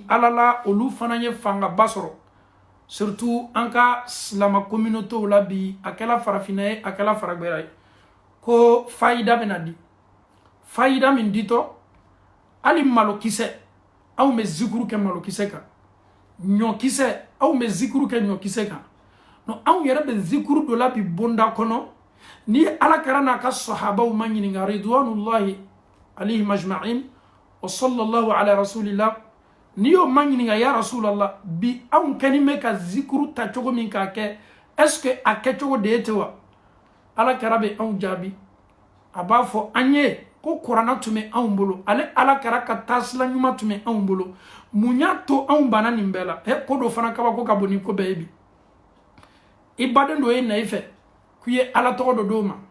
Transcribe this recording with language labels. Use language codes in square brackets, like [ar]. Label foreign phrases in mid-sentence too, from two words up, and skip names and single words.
[bm] Ala la olu fana ye fangaba sɔrɔ surtout an ka silama communauté la bi a kɛla farafina ye a kɛla faragbɛra ye ko fayida bɛna di fayida min ditɔ hali malokisɛ anw bɛ zikuru kɛ malokisɛ kan ɲɔkisɛ anw bɛ zikuru kɛ ɲɔkisɛ kan non anw yɛrɛ bɛ zikuru dɔ la bi bonda kɔnɔ ni Ala kɛra n'a ka sahabaw ma ɲininka [ar] رضوان الله عليهم أجمعين و صلى الله على رسول الله [bm] ni y'o ma ɲininka [ar] يا رسول الله [bm] bi anw kɛni bɛ ka zikuru ta cogo min k'a kɛ [fr] est-ce que [bm] a kɛcogo de ye ten wa Ala kɛra bɛ anw jaabi a b'a fɔ an ye ko kuranna tun bɛ anw bolo ale Ala kɛra ka taasila ɲuman tun bɛ anw bolo mun y'a to anw banna nin bɛɛ la ko dɔ fana kabako ka bon ni ko bɛɛ ye bi i baden dɔ ye na i fɛ k'i ye Ala tɔgɔ dɔ d'o ma